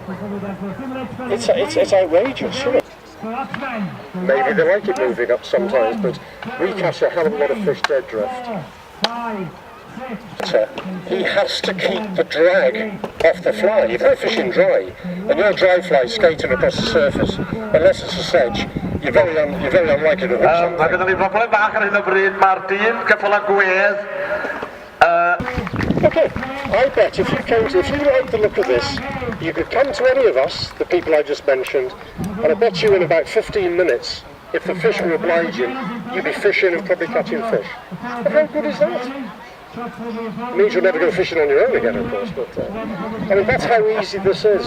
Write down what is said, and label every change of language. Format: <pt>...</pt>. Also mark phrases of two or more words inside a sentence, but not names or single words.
<en>It's outrageous, Maybe they like it moving up sometimes, but we catch a hell of a lot of fish dead drift. He has to keep the drag off the fly. If you're fishing dry, and your dry fly skating across the surface, unless it's a sedge, you're very unlikely to hook something.</en> <cy>Mae gyda ni broblem bach ar hyn o bryd, mae'r dyn ceffyl a gwedd.</cy> <en>Okay, I bet if you like the look of this, you could come to any of us, the people I just mentioned, and I bet you in about 15 minutes, if the fish were obliging, you'd be fishing and probably catching fish. But how good is that? It means you'll never go fishing on your own again, of course, but I mean, that's how easy this is.</en>